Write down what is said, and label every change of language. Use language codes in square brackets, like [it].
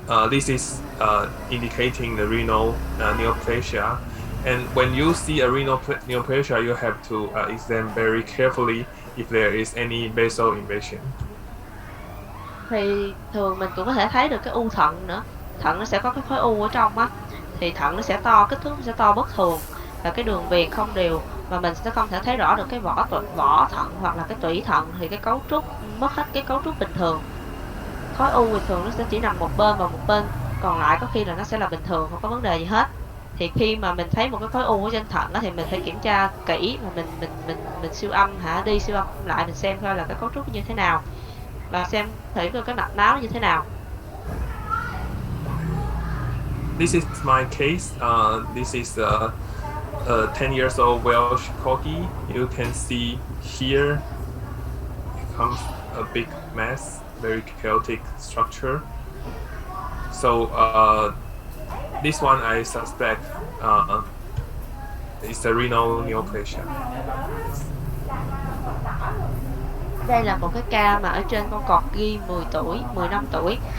[en] This is indicating the renal neoplasia. And when you see a renal neoplasia, you have to examine very carefully if there is any basal invasion. [vi] Thì thường mình cũng có thể thấy được cái u thận nữa. Thận nó sẽ có cái khối u ở trong á, thì thận nó sẽ to, kích thước nó sẽ to bất thường và cái đường viền không đều, và mình sẽ không thể thấy rõ được cái vỏ thận hoặc là cái tủy thận, thì cái cấu trúc mất hết cái cấu trúc bình thường. Khối u thì thường nó sẽ chỉ nằm một bên và một bên còn lại có khi là nó sẽ là bình thường, không có vấn đề gì hết. Thì khi mà mình thấy một cái khối u ở trên thận đó, thì mình phải kiểm tra kỹ và mình siêu âm đi siêu âm lại, mình xem coi là cái cấu trúc như thế nào và xem thử coi cái mạch máu như thế nào. [en] This is my case. This is a 10 years old Welsh corgi. You can see here it comes a big mass, very chaotic structure. So this one I suspect is a renal neoplasia. [vi] Đây là một cái ca mà ở trên con cọt ghi 10 tuổi, 15 tuổi.